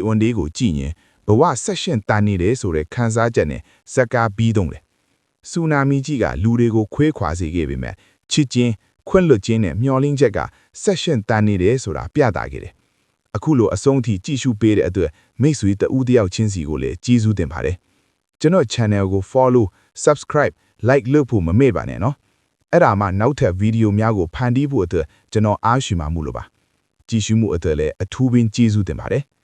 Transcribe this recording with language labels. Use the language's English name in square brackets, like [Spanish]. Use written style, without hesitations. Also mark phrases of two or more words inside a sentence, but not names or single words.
[Burmese] ဝန်လေးကိုကြည့်ရင်ဘဝဆက်ရှင်တန်နေတယ်ဆိုတဲ့ခန်းစားချက်နဲ့ဇက်ကာပြီးသုံးတယ်ဆူနာမီကြီးကလူတွေကိုခွေးခွာစေခဲ့ပေမဲ့ချစ်ချင်းခွင့်လွတ်ခြင်းနဲ့မျှော်လင့်ချက်ကဆက်ရှင်တန်နေတယ်ဆိုတာပြသခဲ့တယ်အခုလိုအဆုံးထိကြည့်ရှုပေးတဲ့အတွက်မိတ်ဆွေတဦးတယောက်ချင်းစီကိုလည်းကျေးဇူးတင်ပါတယ်ကျွန်တော် channel ကို [English] follow subscribe like [Burmese] လုပ်ဖို့မမေ့ပါနဲ့နော်အဲ့ဒါမှနောက်ထပ်ဗီဒီယိုများကိုဖန်တီးဖို့အတွက်ကျွန်တော်အားရှိမှမှုလို့ပါကြည့်ရှုမှုအတွက်လည်းအထူးပင်ကျေးဇူးတင်ပါတယ်